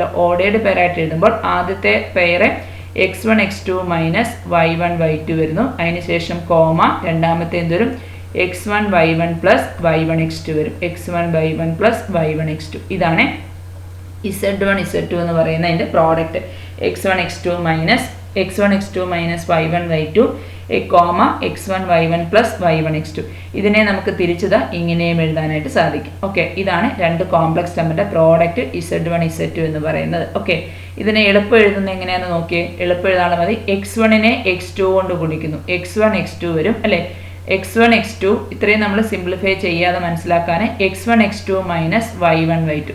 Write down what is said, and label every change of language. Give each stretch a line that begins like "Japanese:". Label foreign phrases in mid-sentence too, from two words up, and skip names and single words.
English: ordered pairആയിട്ട്
Malayalam: എഴുതുമ്പോൾ ആദ്യത്തെ പെയറ് x1 x2 മൈനസ് y1 y2 വരുന്നു. അതിനുശേഷം കോമ, രണ്ടാമത്തെ എന്തുവരും? x1 y1 പ്ലസ് y1 x2 വരും. x1 y1 പ്ലസ് y1 x2. ഇതാണ് Z1 Z2 എന്ന് പറയുന്ന അതിൻ്റെ പ്രോഡക്റ്റ്. x1 x2 മൈനസ് x1 x2 മൈനസ് y1 y2 x1 y1 പ്ലസ് y1 x2. ഇതിനെ നമുക്ക് തിരിച്ചത് ഇങ്ങനെയും എഴുതാനായിട്ട് സാധിക്കും. ഓക്കെ, ഇതാണ് രണ്ട്
English: complex numberന്റെ
Malayalam: പ്രോഡക്റ്റ് z1 z2 എന്ന് പറയുന്നത്. ഓക്കെ, ഇതിനെ എളുപ്പം എഴുതുന്നത് എങ്ങനെയാണെന്ന് നോക്കിയേ. എളുപ്പം എഴുതാൻ മതി. x1നെ x2 കൊണ്ട് ഗുണിക്കുന്നു, x1 x2 വരും അല്ലേ. x1 x2 ഇത്രയും നമ്മൾ സിംപ്ലിഫൈ ചെയ്യാതെ മനസ്സിലാക്കാൻ x1 x2 മൈനസ് y1 y2.